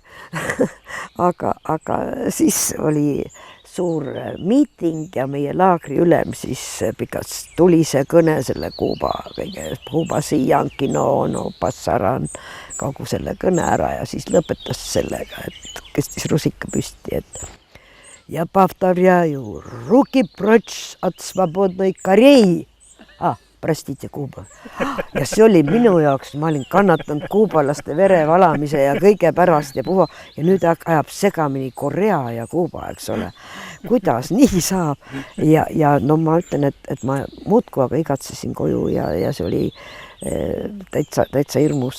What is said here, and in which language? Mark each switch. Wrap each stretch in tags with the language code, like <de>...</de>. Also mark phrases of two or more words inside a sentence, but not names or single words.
<et>aga siis oli suur miiting ja meie laagri ülem siis pikas tuli see kõne selle Kuuba</et> <es>Siiankino, Passaran,</es> <et>kogu selle kõne ära ja siis lõpetas sellega, et tõstis rusika püsti, et ja</et> <ru>повторяю, руки прочь от свободной Кореи. Простите,</ru> <et>Kuuba. Ja see oli minu jaoks, ma olin kannatanud kuubalaste verevalamise ja kõige pärast ja puha. Ja nüüd ajab segamini Korea ja Kuuba, eks ole. Kuidas nii saab? Ja no ma ütlen, et ma muudku aga igatsesin koju ja see oli täitsa hirmus.</et>